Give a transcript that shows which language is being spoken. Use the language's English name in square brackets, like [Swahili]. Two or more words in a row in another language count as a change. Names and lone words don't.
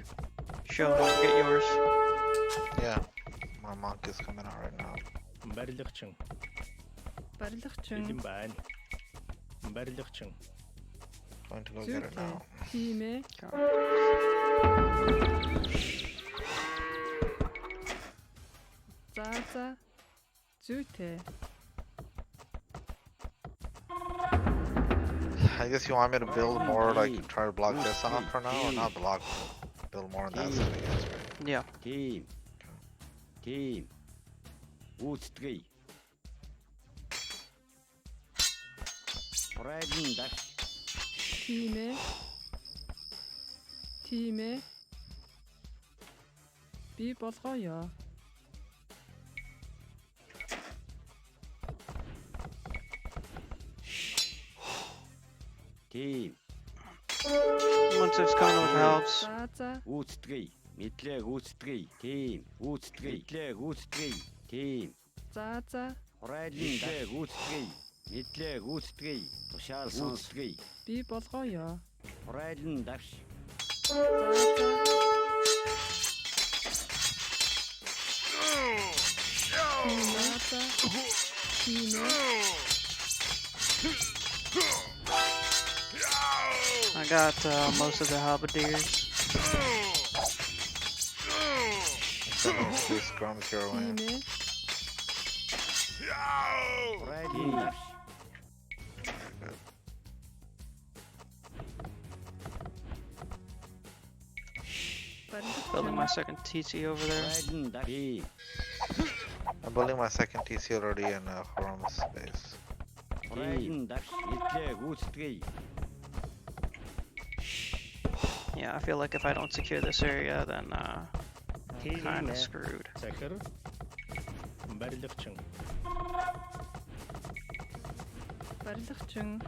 [English] Show, don't forget yours. Yeah, my monk is coming out right now. [Mongolian] Барилгчин. Барилгачин. Бэлэн байна. Барилгчин. [English] Going to go get it now. [Mongolian] Тийм ээ. За за. Зүйтэй. [English] I guess you want me to build more, like try to block this off for now, or not block, build more on that side, I guess, right? Yeah. [Mongolian] Тийм ээ. Тийм ээ. Би болгоё. [English] Once it's coming with helps. [Mongolian] За за. За за. Би болгоё. За за. Тийм ээ. За. Тийм ээ. [English] I got most of the halberdiers. Send those 2 scrums your way. [Mongolian] Тийм ээ. [English] Building my second TC over there. I'm building my second TC already in Horum's space. Yeah, I feel like if I don't secure this area, then I'm kind of screwed. [Mongolian] Захир. Барилгчин. Барилгачин.